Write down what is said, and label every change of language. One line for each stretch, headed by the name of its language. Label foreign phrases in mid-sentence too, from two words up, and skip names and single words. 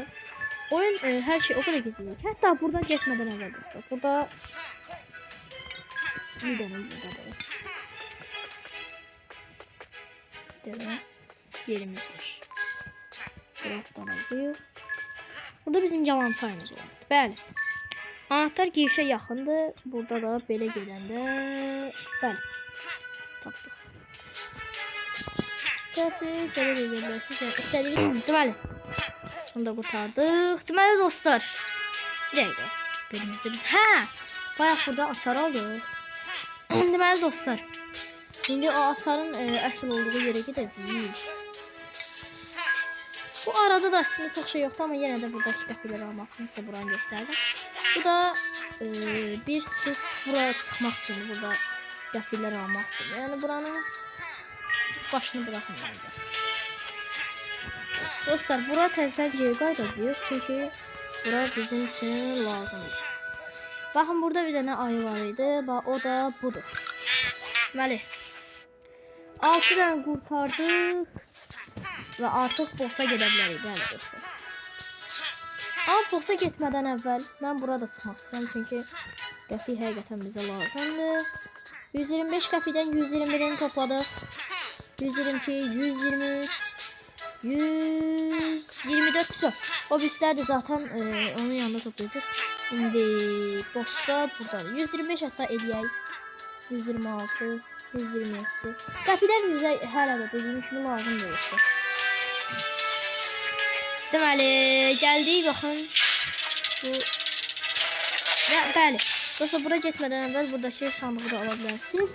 Turkish: Oyun her şey o kadar güzel. Hatta buradan geçmeden evvel dostlar. Burada bir tane yerimiz var. Burattan yazıyor. Burada bizim yalan çayımız var.
Azerbaijani: Bəli. Anahtar girişə yaxındır. Burada da belə gedəndə bəli. Tapdıq. Gətir, belə də gedərsiniz. Yəni istədiyiniz kimi. Deməli. Bunu da qurtardıq. Deməli dostlar. Bir dəqiqə. Belimizdə biz. Hə! Bayaq burada açar aldıq. Deməli dostlar. İndi o açarın əsl olduğu yerə gedəcəyik.
Turkish: Bu arada da aslında çok şey yoktu ama yine de
Azerbaijani: buradaki qəpikləri almaq üçün sizə buranı göstərdim. Bu da bir sırf buraya çıxmaq üçün, burada qəpikləri almaq üçün. Yəni buranın başını
Turkish: bırakın bence.
Azerbaijani: Dostlar, bura təzədən geri qayıdacağıq çünki bura bizim üçün lazımdır. Baxın, burada bir dənə ayı var idi. Bax, o da budur. Deməli, 6 dənə qurtardıq.
Turkish: Ve artık boss'a gidebiliriz yani dostlar. Ama boss'a gitmeden evvel ben burada çıkmak istedim çünkü
Azerbaijani: qəpik həqiqətən bizə lazımdır.
Turkish: 125 qəpikdən 121'ini topladık. 122, 123, 124 küsur. O bizler de zaten onun yanında toplayacak. Şimdi boss'ta burada 125 hatta eləyək. 126, 127.
Azerbaijani: Qəpikdən bizə hələ də dediyim kimi lazımdır dostlar. Deməli, gəldik, baxın. Bu və bəli. Dostlar, bura getmədən əvvəl buradakı sandığı da ala bilərsiniz.